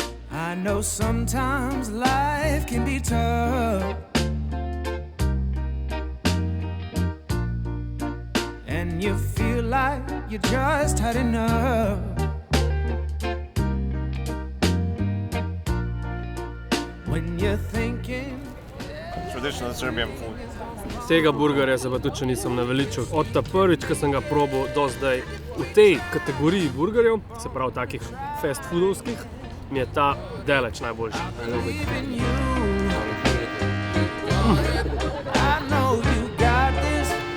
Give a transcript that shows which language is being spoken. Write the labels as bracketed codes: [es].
[en] I know sometimes life can be tough, and you feel like you just had enough. When you're thinking Traditional Serbian food. [sl] Tega burgerja se pa tudi še nisem naveličal. Od ta prvič, ko sem ga probal do zdaj v tej kategoriji burgerjev, se pravi takih fast foodovskih, mi je ta daleč najboljši. [en] even you, I know you got this.